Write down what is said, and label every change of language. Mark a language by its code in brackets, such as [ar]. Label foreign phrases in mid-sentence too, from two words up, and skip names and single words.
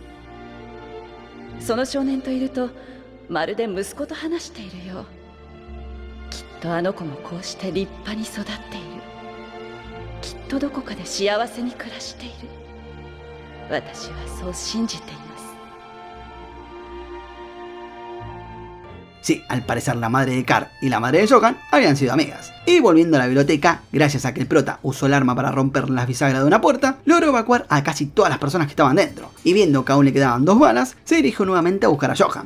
[ja] その少年といるとまるで息子と話しているよう。きっとあの子もこうして立派に育っている。きっとどこかで幸せに暮らしている。私はそう信じています。 [es] Sí, al parecer la madre de Carr y la madre de Johan habían sido amigas. Y volviendo a la biblioteca, gracias a que el prota usó el arma para romper las bisagras de una puerta, logró evacuar a casi todas las personas que estaban dentro. Y viendo que aún le quedaban 2 balas, se dirigió nuevamente a buscar a Johan.